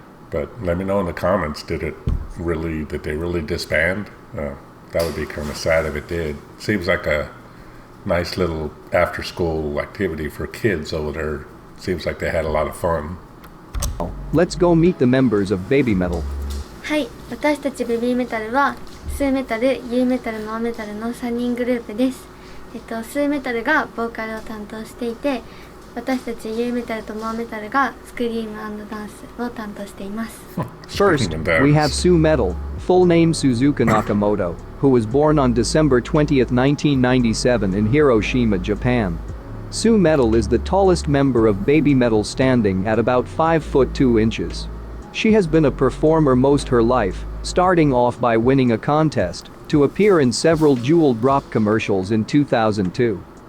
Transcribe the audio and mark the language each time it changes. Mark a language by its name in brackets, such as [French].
[English] But let me know in the comments, did they really disband? That would be kind of sad if it did. Seems like a nice little after-school activity for kids over there. Seems like they had a lot of fun. Let's go meet the members of BabyMetal. [Japanese] はい、私たちBabyMetalはスーメタル、ユーメタル、モアメタルの3人グループです。スーメタルがボーカルを担当していて、私たちユーメタルとモアメタルがスクリーム&ダンスを担当しています。 [English] First, we have Sue Metal, full name Suzuka Nakamoto, who was born on December 20, 1997 in Hiroshima, Japan. Sue Metal is the tallest member of BabyMetal, standing at about 5 foot 2 inches. She has been a performer most her life, starting off by winning a contest to appear in several Jewel Drop commercials in 2002.